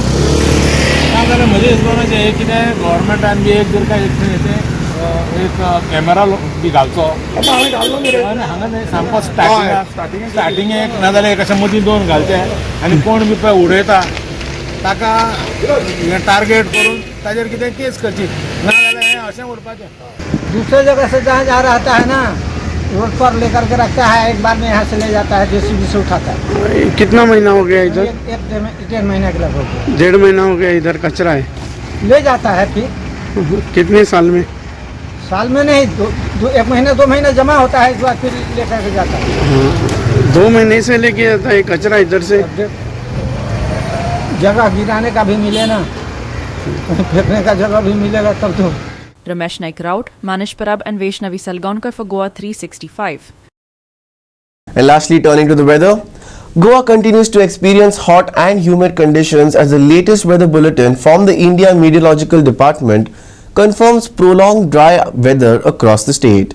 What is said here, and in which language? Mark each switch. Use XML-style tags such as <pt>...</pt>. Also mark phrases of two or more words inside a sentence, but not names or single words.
<kok>नाजाल्यार म्हजे हिसपान एक कितें गव्हर्मेंटान बी एक जर काय एक कॅमेरा बी घालचो हांवें घाल्लो न्ही रे आनी हांगा सामको स्टार्टींग एक नाजाल्यार एक अशें मदीं 2 घालचे आनी कोण बी पळय उडयता ताका हें टार्गेट करून ताजेर कितें केस करची नाजाल्यार हें अशें उरपाचें.</kok> <hi>दूसरे जगह से जहाँ जा रहा है ना रोड पर लेकर के रखता है एक बार में यहाँ से ले जाता है जेसीबी से उठाता है. कितना महीना हो गया इधर? एक 1.5 महीने के लगभग. 1.5 महीना हो गया इधर कचरा है. ले जाता है फिर. कितने साल में? साल में नहीं 1 महीने 2 महीने जमा होता है, इस बार फिर लेकर के जाता है। 2 महीने से लेके जाता है कचरा इधर से। जगह गिराने का भी मिले ना, फेंकने का जगह भी मिलेगा तब तो।</hi> <en>Ramesh Naik Raut, Manish Parab and Vaishnavi Salgaonkar for Goa 365. And lastly, turning to the weather, Goa continues to experience hot and humid conditions as the latest weather bulletin from the India Meteorological Department confirms prolonged dry weather across the state.</en>